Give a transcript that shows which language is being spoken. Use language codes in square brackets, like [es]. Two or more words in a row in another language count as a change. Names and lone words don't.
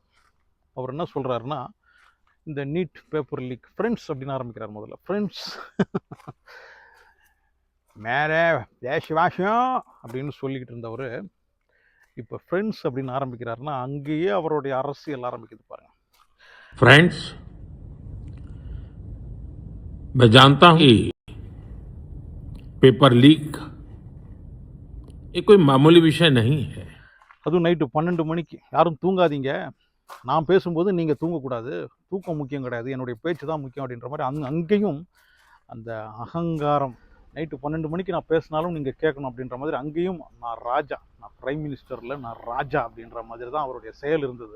[ta] அவர் என்ன சொல்கிறாருன்னா, இந்த [en] NEET paper leak friends [ta] அப்படின்னு ஆரம்பிக்கிறார். முதல்ல ஃப்ரெண்ட்ஸ் மேலே தேசவாசியம் அப்படின்னு சொல்லிக்கிட்டு இருந்தவர் இப்போ ஃப்ரெண்ட்ஸ் அப்படின்னு ஆரம்பிக்கிறாருன்னா அங்கேயே அவருடைய அரசியல் ஆரம்பிக்குது பாருங்க. [hi] फ्रेंड्स, मैं जानता हूं कि [en] paper leak [hi] ये कोई मामूली विषय नहीं है. [ta] அதுவும் நைட்டு 12 மணிக்கு. யாரும் தூங்காதீங்க, நான் பேசும்போது நீங்கள் தூங்கக்கூடாது, தூக்கம் முக்கியம் கிடையாது, என்னுடைய பேச்சு தான் முக்கியம் அப்படின்ற மாதிரி அங்கேயும் அந்த அகங்காரம். நைட்டு 12 மணிக்கு நான் பேசினாலும் நீங்கள் கேட்கணும் அப்படின்ற மாதிரி அங்கேயும் நான் ராஜா, நான் [en] Prime Minister [ta] நான் ராஜா அப்படின்ற மாதிரி தான் அவருடைய செயல் இருந்தது.